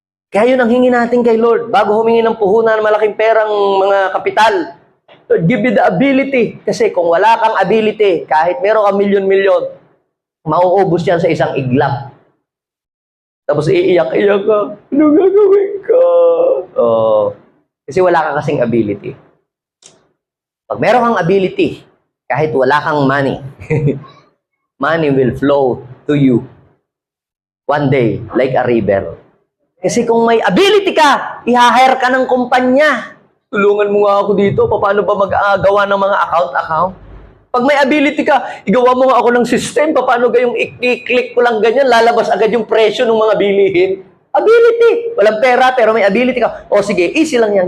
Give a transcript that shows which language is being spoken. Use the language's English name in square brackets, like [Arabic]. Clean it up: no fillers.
[Filipino] Kaya yun ang hingi natin kay Lord. Bago humingi ng puhunan, malaking perang mga kapital, [English] Lord, give me the ability. [Filipino] Kasi kung wala kang ability, kahit meron kang milyon-milyon, mauubos yan sa isang iglap. Tapos iiyak-iyak ka. Ano gagawin ko? Oh, kasi wala kang kasing ability. Pag meron kang ability, kahit wala kang money, [English] money will flow to you one day like a river. [Filipino] Kasi kung may ability ka, i-hire ka ng kumpanya. Tulungan mo nga ako dito, paano ba mag-gawa ng mga account? Pag may ability ka, igawa mo nga ako ng system, paano gayong i-click ko lang ganyan, lalabas agad yung presyo ng mga bilihin. Ability! Walang pera, pero may ability ka. O sige, easy lang yan.